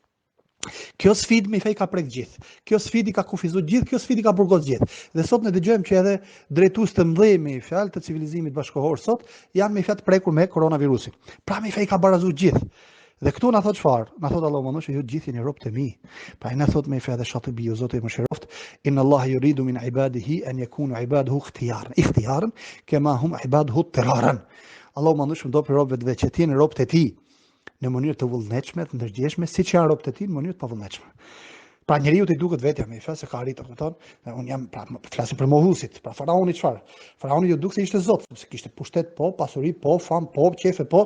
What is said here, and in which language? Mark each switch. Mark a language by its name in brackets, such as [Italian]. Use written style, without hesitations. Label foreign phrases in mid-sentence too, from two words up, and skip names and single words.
[Albanian] Kjo sfidë me fjalë ka prek gjithë. Kjo sfidë ka kufizuar gjithë, kjo sfidë ka burgos gjithë. Dhe sot ne dëgjojmë që edhe drejtues të mëdhenj me fjalë të civilizimit bashkëkohor sot janë me fjalë të prekur me koronavirusin. Pra me fjalë ka barazuar gjithë. Dhe këtu na thot çfarë? Na thot Allahu mënyrë ju gjithë jeni robët e mi. Pra ai na thot me fjalë shatibi o Zoti më shëroft, [Arabic] إن الله يريد من عباده أن يكونوا عباده اختيارا كما هم عباده اضطرارا. [Albanian] Allahu mënyrë do për robët vetë që jeni robët e tij në mënyrë të vullnetshme, të ndërgjegjshme, siç janë robët e tij në mënyrë të pavullnetshme. Pra njeriu i duket vetja me fjalë se ka arritur, kupton? Un jam pra flasim për mohusit, pra faraoni çfarë? Faraoni ju duk se ishte zot, sepse kishte pushtet po, pasuri po, fam po, qefe po.